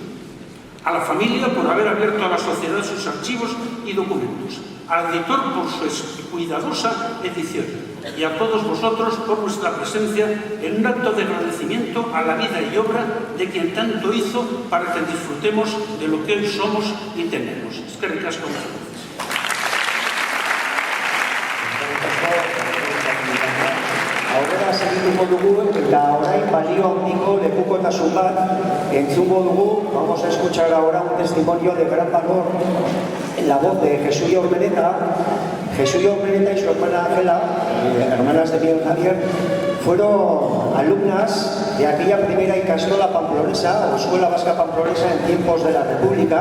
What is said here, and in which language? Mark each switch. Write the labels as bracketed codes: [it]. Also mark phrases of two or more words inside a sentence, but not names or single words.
[es] A la familia por haber abierto a la sociedad sus archivos y documentos, al editor por su cuidadosa edición y a todos vosotros por vuestra presencia en un acto de agradecimiento a la vida y obra de quien tanto hizo para que disfrutemos de lo que hoy somos y tenemos. [eu] Eskerrik asko. Aurrera segituko dugu eta orain balio handiko lekukotasun bat entzungo dugu. [es] Vamos a escuchar ahora un testimonio de gran valor en la voz de Jesuya Urmeneta. Jesuya Urmeneta y su hermana Ángela, hermanas de Miguel Javier, fueron alumnas de aquella primera ikastola pamplonesa, o Escuela Vasca Pamplonesa, en tiempos de la República.